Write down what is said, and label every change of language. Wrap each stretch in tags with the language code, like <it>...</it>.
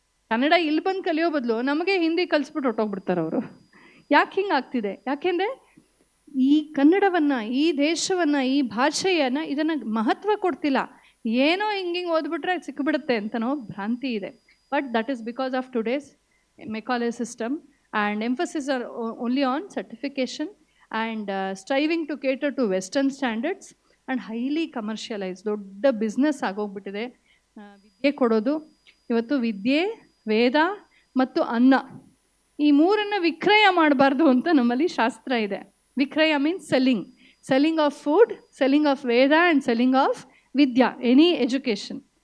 <kn>ಕನ್ನಡ ಇಲ್ಲಿ ಬಂದು ಕಲಿಯೋ ಬದಲು ನಮಗೆ ಹಿಂದಿ ಕಲಿಸ್ಬಿಟ್ಟು ಹೊಟ್ಟೋಗ್ಬಿಡ್ತಾರೆ ಅವರು. ಯಾಕೆ ಹಿಂಗೆ ಆಗ್ತಿದೆ? ಯಾಕೆಂದರೆ ಈ ಕನ್ನಡವನ್ನು, ಈ ದೇಶವನ್ನು, ಈ ಭಾಷೆಯನ್ನು, ಇದನ್ನು ಮಹತ್ವ ಕೊಡ್ತಿಲ್ಲ. ಏನೋ ಹಿಂಗೆ ಓದ್ಬಿಟ್ರೆ ಸಿಕ್ಕಿಬಿಡುತ್ತೆ ಅಂತನೋ ಭ್ರಾಂತಿ ಇದೆ.</kn> <en>But that is because of today's Macaulay system and emphasis are only on certification and striving to cater to Western standards and highly commercialized.</en> <kn>ದೊಡ್ಡ ಬಿಸ್ನೆಸ್ ಆಗೋಗ್ಬಿಟ್ಟಿದೆ ವಿದ್ಯೆ ಕೊಡೋದು. ಇವತ್ತು ವಿದ್ಯೆ, ವೇದ ಮತ್ತು ಅನ್ನ, ಈ 3 ವಿಕ್ರಯ ಮಾಡಬಾರ್ದು ಅಂತ ನಮ್ಮಲ್ಲಿ ಶಾಸ್ತ್ರ ಇದೆ.</kn> <en>ವಿಕ್ರಯ means selling of food, selling of Veda and selling of vidya, any education.</en>